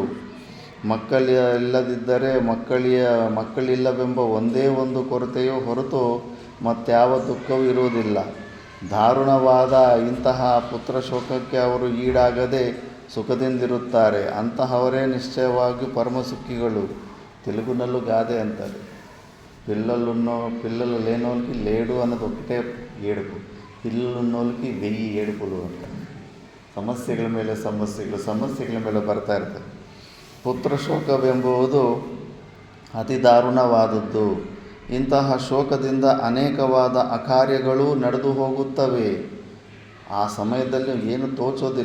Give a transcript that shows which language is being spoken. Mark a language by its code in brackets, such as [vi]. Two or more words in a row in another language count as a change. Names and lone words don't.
[kn] ಮಕ್ಕಳಿಲ್ಲದಿದ್ದರೆ ಮಕ್ಕಳಿಲ್ಲವೆಂಬ ಒಂದೇ ಒಂದು ಕೊರತೆಯೂ ಹೊರತು ಮತ್ಯಾವ ದುಃಖವೂ ಇರುವುದಿಲ್ಲ. ದಾರುಣವಾದ ಇಂತಹ ಪುತ್ರಶೋಕಕ್ಕೆ ಅವರು ಈಡಾಗದೆ ಸುಖದಿಂದಿರುತ್ತಾರೆ. ಅಂತಹವರೇ ನಿಶ್ಚಯವಾಗಿಯೂ ಪರಮಸುಖಿಗಳು. ತೆಲುಗುನಲ್ಲೂ ಗಾದೆ ಅಂತಾರೆ, [te] పిల్లలు లేనోళ్ళకి లేడు అన్నది ఒకటే ఏడుపు, పిల్లలు ఉన్నోళ్ళకి 1000 ఏడుపులు ಅಂತ. [kn] ಸಮಸ್ಯೆಗಳ ಮೇಲೆ ಬರ್ತಾ ಇರ್ತವೆ. ಪುತ್ರಶೋಕವೆಂಬುದು ಅತಿ ದಾರುಣವಾದದ್ದು. ಇಂತಹ ಶೋಕದಿಂದ ಅನೇಕವಾದ ಅಕಾರ್ಯಗಳು ನಡೆದು ಹೋಗುತ್ತವೆ. ಆ ಸಮಯದಲ್ಲಿ ಏನು ತೋಚೋದಿಲ್ಲ.